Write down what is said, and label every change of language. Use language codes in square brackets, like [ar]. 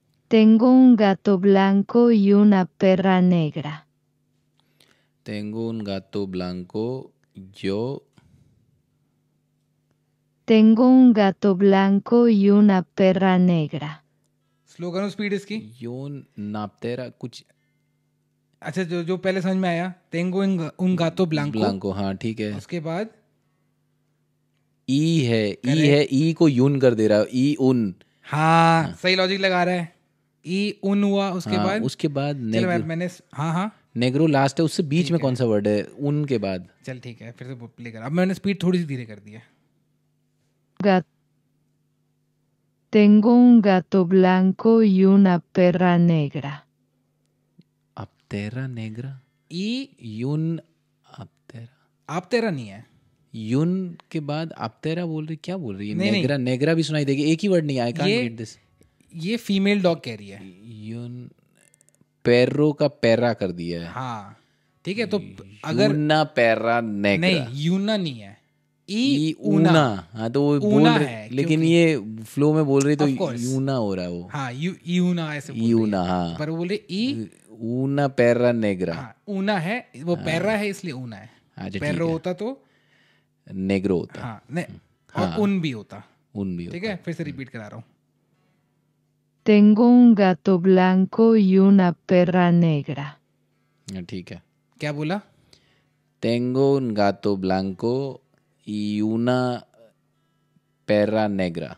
[es] Tengo un gato blanco y una perra negra. Tengo un gato blanco, yo. Tengo un gato blanco y una perra negra. [hi] Slow करो speed इसकी। यो नापतेरा कुछ। अच्छा जो पहले समझ में आया, [es] Tengo un gato blanco। [hi] हाँ ठीक है। उसके बाद ई है ई को यून कर दे रहा है, ई उन। हाँ सही लॉजिक लगा रहा है। ई उन हुआ, उसके बाद मैंने हाँ नेग्रो लास्ट है, उससे बीच में कौन सा वर्ड है उन के बाद? चल ठीक है फिर से प्ले कर। अब मैंने स्पीड थोड़ी सी धीरे कर दी है। [es] Tengo un gato blanco y una perra negra. Aptera negra, ई यून aptera। [hi] aptera नहीं है, यून के बाद aptera बोल रही, क्या बोल रही है? नेग्रा भी सुनाई देगी, एक ही वर्ड नहीं, आई कांट गेट दिस। ये फीमेल डॉग कह रही है। यून पैरो का पैरा कर दिया है। हाँ ठीक है, तो अगर यूना पैरा नेग्रा, नहीं यूना नहीं है, ई ऊना। हाँ तो वो बोल रहे, लेकिन ये फ्लो में बोल रही तो यूना हो रहा है वो। हाँ यूना ऐसे यूना, हाँ पर वो बोले ई ऊना पेरा नेग्रा। हाँ, ऊना है, वो पेरा है इसलिए ऊना है। अच्छा, पेरो होता तो नेग्रो होता। हाँ, और उन भी होता। उन भी ठीक है, फिर से रिपीट करा रहा हूँ। [es] Tengo un gato blanco y una perra negra. [hi] ठीक है। क्या बोला? [es] Tengo un gato blanco y una perra negra.